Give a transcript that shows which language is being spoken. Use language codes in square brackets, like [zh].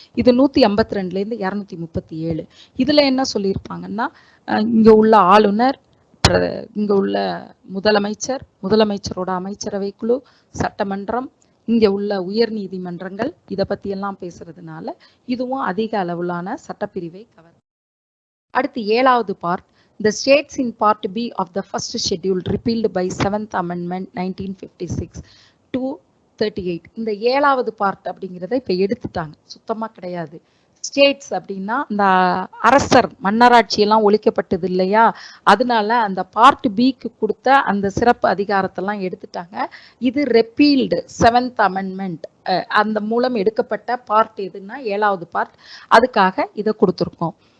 [ta] இது 152 இருந்து 237. இதுல என்ன சொல்லியிருப்பாங்கன்னா இங்க உள்ள ஆளுநர், இங்க உள்ள முதலமைச்சர், முதலமைச்சரோட அமைச்சரவை குழு, சட்டமன்றம், இங்க உள்ள உயர் நீதிமன்றங்கள் இதை பத்தி எல்லாம் பேசுறதுனால இதுவும் அதிக அளவிலான சட்டப்பிரிவை கவர். அடுத்து 7வது part [en] the states in part B of the first schedule repealed by 7th amendment 1956 to 38. [ta] இந்த 7வது பார்ட் அப்படிங்கிறத இப்ப எடுத்துட்டாங்க, சுத்தமா கிடையாது. ஸ்டேட்ஸ் அப்படின்னா இந்த அரசர் மன்னராட்சி எல்லாம் ஒழிக்கப்பட்டது இல்லையா, அதனால அந்த பார்ட் பிக்கு கொடுத்த அந்த சிறப்பு அதிகாரத்தெல்லாம் எடுத்துட்டாங்க. இது ரெப்பீல்டு 7th அமெண்ட்மெண்ட் அந்த மூலம் எடுக்கப்பட்ட பார்ட் எதுன்னா 7வது பார்ட், அதுக்காக இதை கொடுத்துருக்கோம்.